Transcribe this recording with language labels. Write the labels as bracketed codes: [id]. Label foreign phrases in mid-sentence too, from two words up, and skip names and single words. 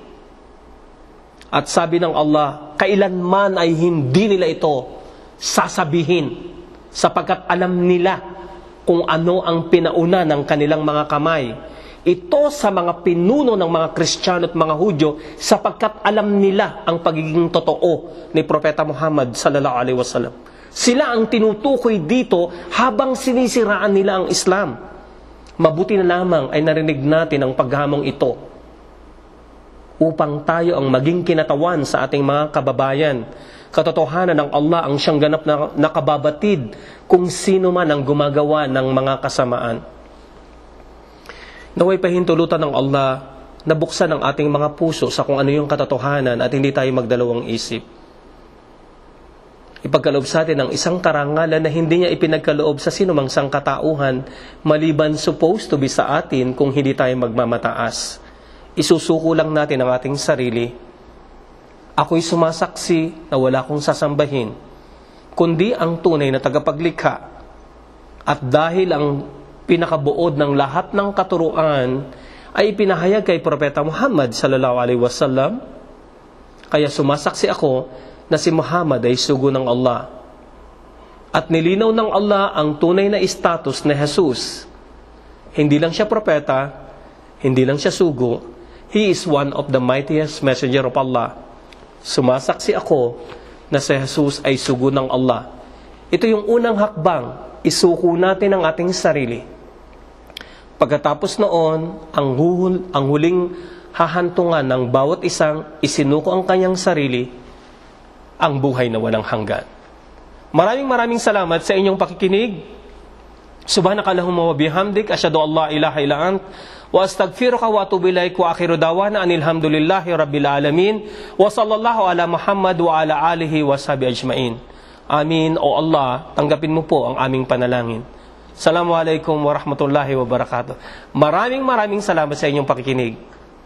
[tl] At sabi ng Allah, kailanman ay hindi nila ito sasabihin sapagkat alam nila kung ano ang pinauna ng kanilang mga kamay. Ito sa mga pinuno ng mga Kristiyano at mga Hudyo sapagkat alam nila ang pagiging totoo ni Propeta Muhammad [ar] صلى الله عليه وسلم. [tl] Sila ang tinutukoy dito habang sinisiraan nila ang Islam. Mabuti na lamang ay narinig natin ang paghamong ito upang tayo ang maging kinatawan sa ating mga kababayan. Katotohanan ng Allah ang siyang ganap na nakababatid kung sino man ang gumagawa ng mga kasamaan. Naway pahintulutan ng Allah na buksan ang ating mga puso sa kung ano yung katotohanan at hindi tayo magdalawang isip. Ipagkaloob sa atin ang isang karangalan na hindi niya ipinagkaloob sa sinumang sangkatauhan maliban [en] supposed to be [tl] sa atin kung hindi tayo magmamataas. Isusuko lang natin ang ating sarili. Ako'y sumasaksi na wala akong sasambahin, kundi ang tunay na tagapaglikha. At dahil ang pinakabuod ng lahat ng katuruan ay ipinahayag kay Propeta Muhammad [ar] صلى الله عليه وسلم, [tl] kaya sumasaksi ako na si Muhammad ay sugo ng Allah. At nilinaw ng Allah ang tunay na status ni Jesus. Hindi lang siya propeta, hindi lang siya sugo, [en] He is one of the mightiest messenger of Allah. [tl] Sumasaksi ako na si Jesus ay sugo ng Allah. Ito yung unang hakbang, isuko natin ang ating sarili. Pagkatapos noon, ang huling hahantungan ng bawat isang isinuko ang kanyang sarili, ang buhay na walang hanggan. Maraming salamat sa inyong pakikinig. [ar] سبحانك اللهم وبحمدك أشهد أن لا إله إلا أنت وأستغفرك وأتوب إليك وآخر دعوانا أن الحمد لله رب العالمين وصلى الله على محمد وعلى آله وصحبه أجمعين. Amin. [tl] O Allah, tanggapin mo po ang aming panalangin. [ar] السلام عليكم ورحمة الله وبركاته. [tl] Maraming salamat sa inyong pakikinig.